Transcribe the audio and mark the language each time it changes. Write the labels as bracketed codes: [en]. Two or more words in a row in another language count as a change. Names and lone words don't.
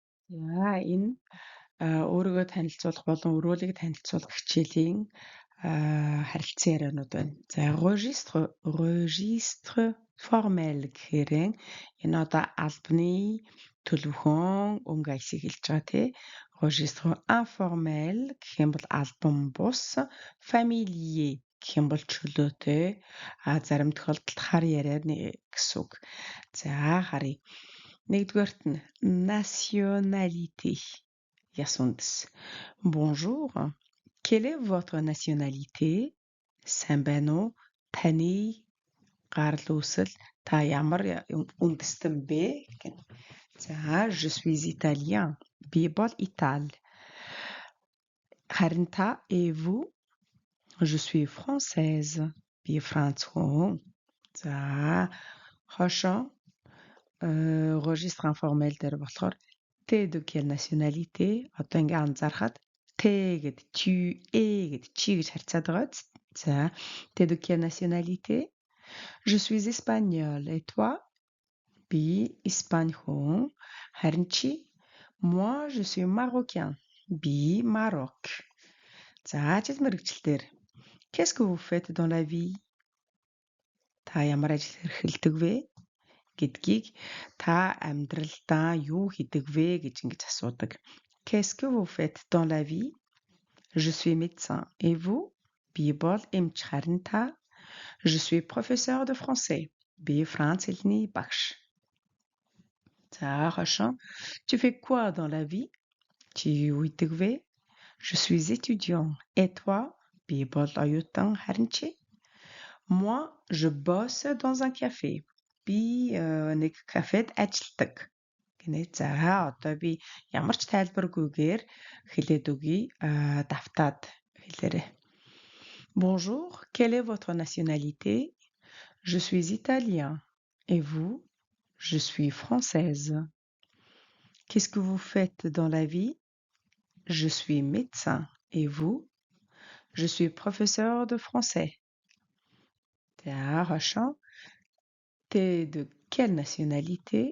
[mn] Энэ өөрийгөө танилцуулах болон өрөөлийг танилцуулах хичээлийн харилцан яриануд байна. За [fr] registre formel [mn] гэхээр энэ одоо албаны төлөвлөгөөн өнгө аясыг хэлж байгаа тий. [fr] Registre informel [mn] гэх юм бол албан бус, familier гэх юм бол чөлөөтэй, зарим тохиолдолд хар ярианы гэсэн үг. За харъя. Нэгдүгээрт нь nationalité. [fr] Ясундас. Bonjour. Quelle est votre nationalité? [mn] Сайн байна уу? Таны гарал үүсэл та ямар үндэстэн бэ гэнэ. За, [fr] je suis italien. [mn] Би бол Итали. Харин та [fr] et vous? Je suis française. [mn] Би Франц хүн. За, хошоо [fr] registre informel [mn] дээр болохоор [fr] T'es de quelle nationalité? [mn] Одоо ингээ анзаархад T'es гэд [fr] tu es [mn] гэд чи гэж харьцаад байгаа биз? За, [fr] T'es de quelle nationalité? Je suis espagnole. Et toi? [mn] Би Испани хүн. Харин чи? [fr] Moi, je suis marocain. [mn] Би Maroc. За, ажил мэргэжилтээр [fr] Qu'est-ce que vous faites dans la vie? [mn] Та ямар ажил эрхэлдэг вэ? Гэдгийг та амьдралдаа юу хийдэг вэ гэж ингэж асуудаг. [fr] Qu'est-ce que vous faites dans la vie? Je suis médecin. Et vous? [mn] Би бол эмч, харин та? [fr] Je suis professeur de français. [mn] Би Франц хэлний багш. За хошоо. [fr] Tu fais quoi dans la vie? [mn] Чи юу хийдэг вэ? [fr] Je suis étudiant. Et toi? [mn] Би бол оюутан, харин чи? [fr] Moi, je bosse dans un café. [mn] Би нэг кафед ажилдаг. Гэнэ. За одоо би ямар ч тайлбаргүйгээр хэлээд өгье. Давтаад хэлээрэй. [fr] Bonjour, quelle est votre nationalité? Je suis italien. Et vous? Je suis française. Qu'est-ce que vous faites dans la vie? Je suis médecin. Et vous? Je suis professeur de français. T'es de quelle nationalité?